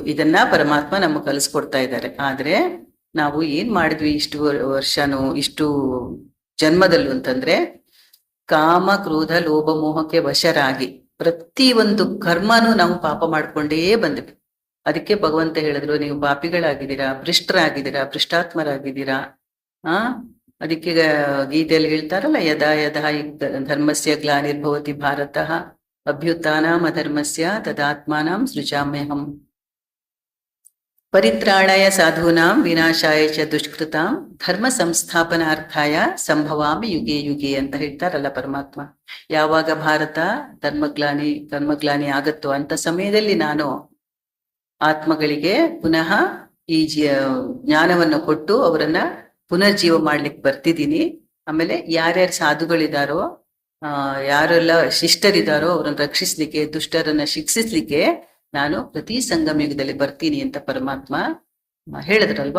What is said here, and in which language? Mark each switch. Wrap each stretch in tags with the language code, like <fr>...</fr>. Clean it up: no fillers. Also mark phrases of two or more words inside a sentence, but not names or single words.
<kn>ಇದನ್ನ ಪರಮಾತ್ಮ ನಮಗೆ ಕಲಿಸ್ಕೊಡ್ತಾ ಇದ್ದಾರೆ. ಆದ್ರೆ ನಾವು ಏನ್ ಮಾಡಿದ್ವಿ ಇಷ್ಟು ವರ್ಷನೂ, ಇಷ್ಟು ಜನ್ಮದಲ್ಲೂ ಅಂತಂದ್ರೆ, ಕಾಮ ಕ್ರೋಧ ಲೋಭ ಮೋಹಕ್ಕೆ ವಶರಾಗಿ ಪ್ರತಿ ಒಂದು ಕರ್ಮನೂ ನಾವು ಪಾಪ ಮಾಡ್ಕೊಂಡೇ ಬಂದ್ವಿ. ಅದಕ್ಕೆ ಭಗವಂತ ಹೇಳಿದ್ರು, ನೀವು ಪಾಪಿಗಳಾಗಿದ್ದೀರಾ, ಭ್ರಷ್ಟರಾಗಿದ್ದೀರಾ, ಭ್ರಷ್ಟಾತ್ಮರಾಗಿದ್ದೀರಾ. ಅದಕ್ಕೆ ಗೀತೆಯಲ್ಲಿ ಹೇಳ್ತಾರಲ್ಲ,</kn> <sa>ಯದಾ ಯದಾ ಧರ್ಮಸ್ಯ ಗ್ಲಾನಿರ್ಭವತಿ ಭಾರತಃ ಅಭ್ಯುತ್ಥಾನಂ ಅಧರ್ಮಸ್ಯ ತದಾತ್ಮಾನಂ ಸೃಜಾಮ್ಯಹಂ ಪರಿತ್ರಾಣಾಯ ಸಾಧೂನಾಂ ವಿನಾಶಾಯ ಚ ದುಷ್ಕೃತಾಂ ಧರ್ಮ ಸಂಸ್ಥಾಪನಾರ್ಥಾಯ ಸಂಭವಾಮಿ ಯುಗೆ ಯುಗೆ</sa> <kn>ಅಂತ ಹೇಳ್ತಾರಲ್ಲ ಪರಮಾತ್ಮ. ಯಾವಾಗ ಭಾರತ ಕರ್ಮಗ್ಲಾನಿ ಆಗತ್ತೋ ಅಂತ ಸಮಯದಲ್ಲಿ ನಾನು ಆತ್ಮಗಳಿಗೆ ಪುನಃ ಈ ಜ್ಞಾನವನ್ನು ಕೊಟ್ಟು ಅವರನ್ನ ಪುನರ್ಜೀವ ಮಾಡ್ಲಿಕ್ಕೆ ಬರ್ತಿದ್ದೀನಿ. ಆಮೇಲೆ ಯಾರ್ಯಾರು ಸಾಧುಗಳಿದಾರೋ, ಯಾರೆಲ್ಲ ಶಿಷ್ಟರಿದಾರೋ ಅವ್ರನ್ನ ರಕ್ಷಿಸ್ಲಿಕ್ಕೆ, ದುಷ್ಟರನ್ನ ಶಿಕ್ಷಿಸ್ಲಿಕ್ಕೆ ನಾನು ಪ್ರತಿ ಸಂಗಮ ಯುಗದಲ್ಲಿ ಬರ್ತೀನಿ ಅಂತ ಪರಮಾತ್ಮ ಹೇಳಿದ್ರಲ್ವಾ.</kn>